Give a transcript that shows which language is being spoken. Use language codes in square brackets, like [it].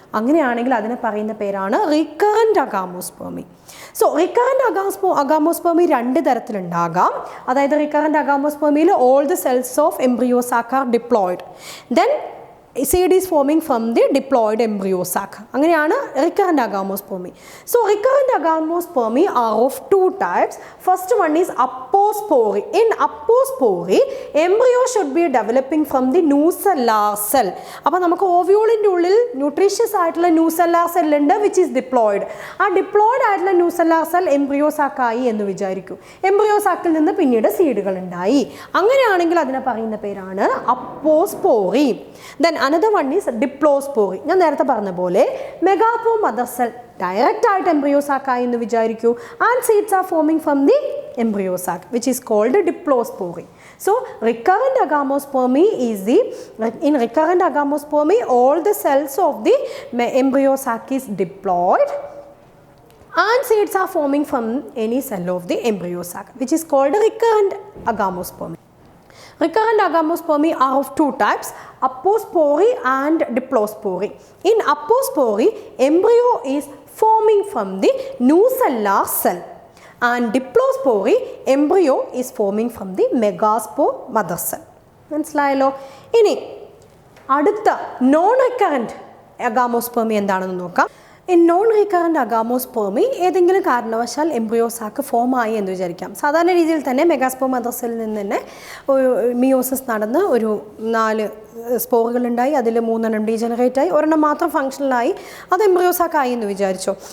[ml] അങ്ങനെയാണെങ്കിൽ അതിനെ പറയുന്ന പേരാണ് റിക്കറൻറ്റ് അഗാമോസ്പെർമി. So recurrent അഗാമോസ്പെർമി 2 തരത്തിലുണ്ടാകാം. [en] അതായത് റിക്കറൻറ്റ് അഗാമോസ്പെർമിയിൽ all the cells of embryo sac are diploid, then seed is forming from the diploid embryo sac. [ml] അങ്ങനെയാണ് recurrent agamospermy. [en] So recurrent agamospermy are of 2 types. First one is apospory. In apospory, embryo should be developing from the nucellar cell. [ml] അപ്പോൾ നമുക്ക് ഓവ്യൂളിൻ്റെ ഉള്ളിൽ nutritious ആയിട്ടുള്ള nucellar cell ഉണ്ട്, [en] Which is diploid. [ml] ആ diploid ആയിട്ടുള്ള nucellar cell embryo സാക്കായി എന്ന് വിചാരിക്കും. Embryo സാക്കിൽ നിന്ന് പിന്നീട് സീഡുകൾ ഉണ്ടായി. അങ്ങനെയാണെങ്കിൽ അതിനെ പറയുന്ന പേരാണ് അപ്പോസ്പോറി. [en] Then another one is diplospory. [ml] ഞാൻ നേരത്തെ പറഞ്ഞ പോലെ മെഗാസ്പോർ മദർ സെൽ ഡയറക്റ്റ് ആയിട്ട് എംബ്രിയോ സാക്ക് ആയി എന്ന് വിചാരിക്കൂ, [en] And seeds are forming from the embryo sac, which is called diplospory. So recurrent agamospermy is in recurrent agamospermy all the cells of the embryo sac is diploid, and seeds are forming from any cell of the embryo sac, which is called recurrent agamospermy. Recurrent agamospermy are of two types, appospory and diplospory. In appospory, embryo is forming from the nucellar cell, and diplospory, embryo is forming from the megaspore mother cell. [ml] മനസ്സിലായല്ലോ. ഇനി അടുത്ത non recurrent അഗാമോസ്പെർമി എന്താണെന്ന് നോക്കാം. [en] In non-recurrent agamospermy [ml] ഏതെങ്കിലും കാരണവശാൽ embryo sac form ആയി എന്ന് വിചാരിക്കാം. സാധാരണ രീതിയിൽ തന്നെ മെഗാസ്പോർ മദർ സെല്ലിൽ നിന്ന് തന്നെ മിയോസിസ് നടന്ന് ഒരു 4 സ്പോറുകൾ ഉണ്ടായി, അതിൽ 3 ഡീജനറേറ്റ് ആയി, ഒരെണ്ണം മാത്രം ഫങ്ഷണലായി, അത് എംബ്രിയോ സാക്കായി എന്ന് വിചാരിച്ചോ.